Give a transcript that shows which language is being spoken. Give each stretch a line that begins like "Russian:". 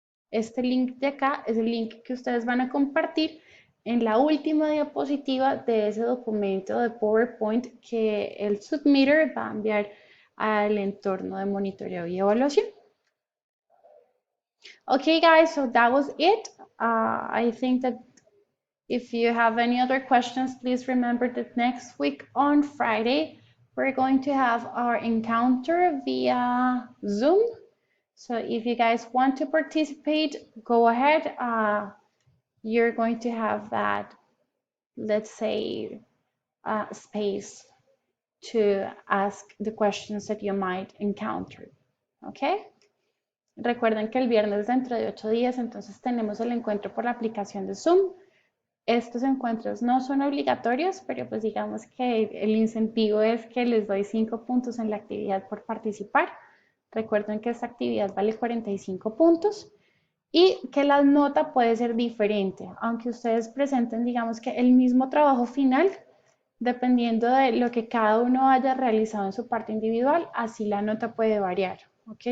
Spanish: Este link de acá es el link que ustedes van a compartir en la última diapositiva de ese documento de PowerPoint que el submitter va a enviar al entorno de monitoreo y evaluación.
English: Okay, guys, so that was it. I think that if you have any other questions, please remember that next week on Friday, we're going to have our encounter via Zoom. So if you guys want to participate, go ahead. You're going to have that, let's say, space to ask the questions that you might encounter. Okay?
Spanish: Recuerden que el viernes dentro de 8 días, entonces tenemos el encuentro por la aplicación de Zoom. Estos encuentros no son obligatorios, pero pues digamos que el incentivo es que les doy 5 puntos en la actividad por participar. Recuerden que esta actividad vale 45 puntos y que la nota puede ser diferente, aunque ustedes presenten, digamos que el mismo trabajo final, dependiendo de lo que cada uno haya realizado en su parte individual, así la nota puede variar. ¿Ok?